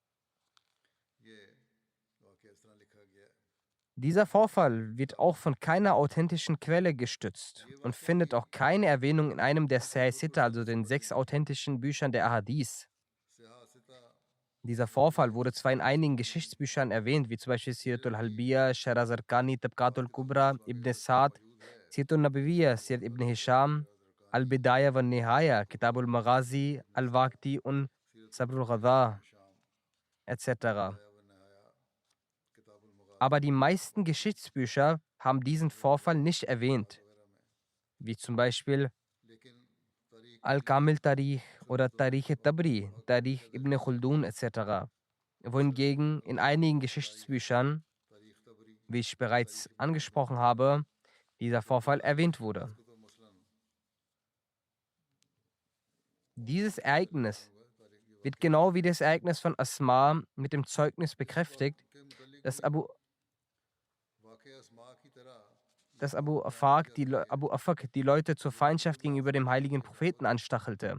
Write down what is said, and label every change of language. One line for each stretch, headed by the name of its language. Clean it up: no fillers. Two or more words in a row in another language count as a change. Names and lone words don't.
German: Dieser Vorfall wird auch von keiner authentischen Quelle gestützt und findet auch keine Erwähnung in einem der Sahih Sitta, also den 6 authentischen Büchern der Ahadith. Dieser Vorfall wurde zwar in einigen Geschichtsbüchern erwähnt, wie zum Beispiel Siratul Halbiya, Sharh Zarqani, Tabqatul Kubra, Ibn Sa'd, Siratul Nabawiyya, Sirat Ibn Hisham, Al-Bidaya wa Nihaya, Kitabul Maghazi, Al-Waqti und Sabrul Ghadha etc. Aber die meisten Geschichtsbücher haben diesen Vorfall nicht erwähnt, wie zum Beispiel Al-Kamil Tarikh oder Tarikh-e-Tabri, Tarikh Ibn Khaldun etc., wohingegen in einigen Geschichtsbüchern, wie ich bereits angesprochen habe, dieser Vorfall erwähnt wurde. Dieses Ereignis wird genau wie das Ereignis von Asma mit dem Zeugnis bekräftigt, dass Abu Afak die Leute zur Feindschaft gegenüber dem heiligen Propheten anstachelte.